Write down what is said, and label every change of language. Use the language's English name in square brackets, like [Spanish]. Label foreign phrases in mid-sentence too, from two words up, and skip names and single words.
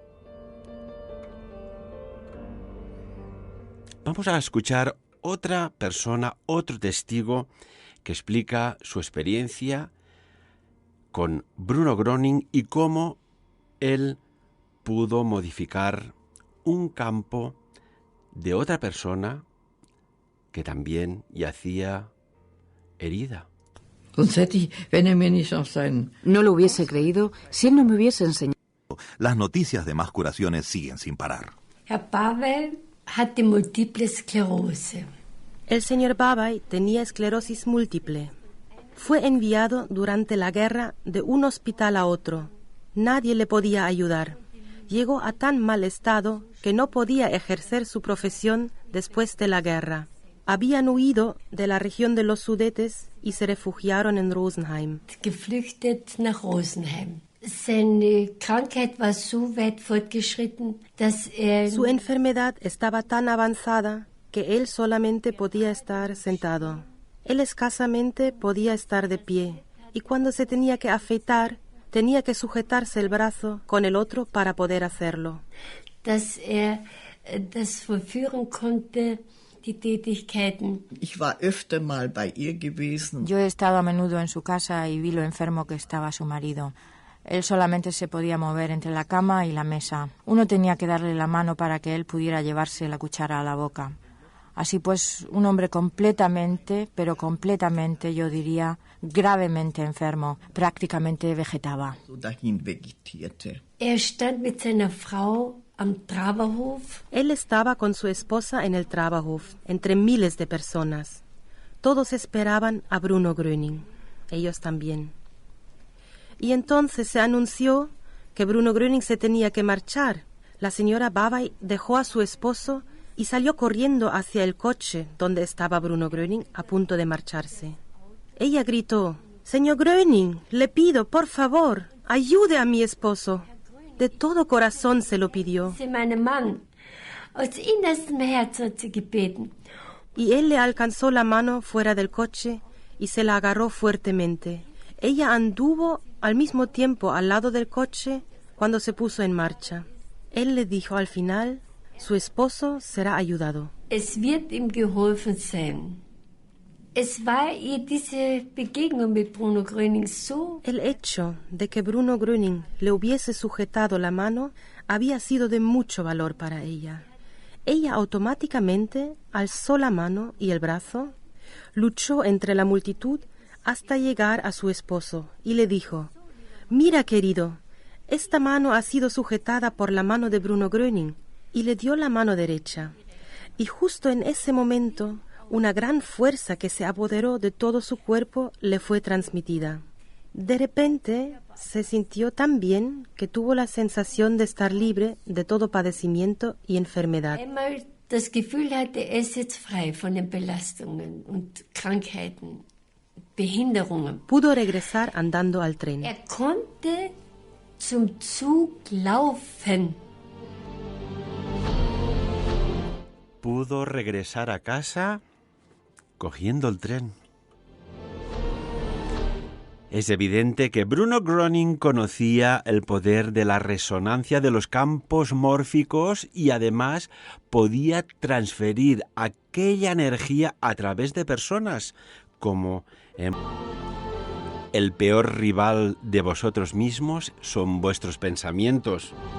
[Spanish] Vamos a escuchar otra persona, otro testigo, que explica su experiencia con Bruno Gröning y cómo él pudo modificar un campo de otra persona que también yacía herida. No lo hubiese creído si él no me hubiese enseñado. Las noticias de más curaciones siguen sin parar. [German] Herr Bavai hatte multiple esclerose. [Spanish] El señor Bavai tenía esclerosis múltiple. Fue enviado durante la guerra de un hospital a otro. Nadie le podía ayudar. Llegó a tan mal estado que no podía ejercer su profesión después de la guerra. Habían huido de la región de los Sudetes y se refugiaron en Rosenheim. [German] Geflüchtet nach Rosenheim. Seine Krankheit war so weit fortgeschritten, dass [Spanish] Su enfermedad estaba tan avanzada que él solamente podía estar sentado. Él escasamente podía estar de pie y cuando se tenía que afeitar, tenía que sujetarse el brazo con el otro para poder hacerlo. [German] Dass das vollführen konnte, die Tätigkeiten. Ich war öfter mal bei ihr gewesen. [Spanish] Yo he estado a menudo en su casa y vi lo enfermo que estaba su marido. Él solamente se podía mover entre la cama y la mesa. Uno tenía que darle la mano para que él pudiera llevarse la cuchara a la boca. Así pues, un hombre completamente, pero completamente, yo diría, gravemente enfermo, prácticamente vegetaba. [German] So dahin vegetierte. Stand mit seiner Frau am Traberhof. [Spanish] Él estaba con su esposa en el Traberhof, entre miles de personas. Todos esperaban a Bruno Gröning, ellos también. Y entonces se anunció que Bruno Gröning se tenía que marchar. La señora Bavai dejó a su esposo y salió corriendo hacia el coche donde estaba Bruno Gröning a punto de marcharse. Ella gritó: «Señor Gröning, le pido, por favor, ayude a mi esposo». De todo corazón se lo pidió. [German] Mein Mann, aus innerstem Herzen hat sie gebeten. [Spanish] Y él le alcanzó la mano fuera del coche y se la agarró fuertemente. Ella anduvo al mismo tiempo al lado del coche cuando se puso en marcha. Él le dijo al final: su esposo será ayudado. [German] Es wird ihm geholfen sein. Es war ihr diese Begegnung mit Bruno Gröning so. [Spanish] El hecho de que Bruno Gröning le hubiese sujetado la mano había sido de mucho valor para ella. Ella automáticamente alzó la mano y el brazo, luchó entre la multitud hasta llegar a su esposo y le dijo: «Mira, querido, esta mano ha sido sujetada por la mano de Bruno Gröning», y le dio la mano derecha. Y justo en ese momento, una gran fuerza que se apoderó de todo su cuerpo le fue transmitida. De repente, se sintió tan bien que tuvo la sensación de estar libre de todo padecimiento y enfermedad. [German] Einmal das Gefühl hatte, es ist frei von den Belastungen und Krankheiten, Behinderungen. [Spanish] Pudo regresar andando al tren. [German] Konnte zum Zug laufen. [Spanish] Pudo regresar a casa cogiendo el tren. Es evidente que Bruno Gröning conocía el poder de la resonancia de los campos mórficos y además podía transferir aquella energía a través de personas, como el peor rival de vosotros mismos son vuestros pensamientos.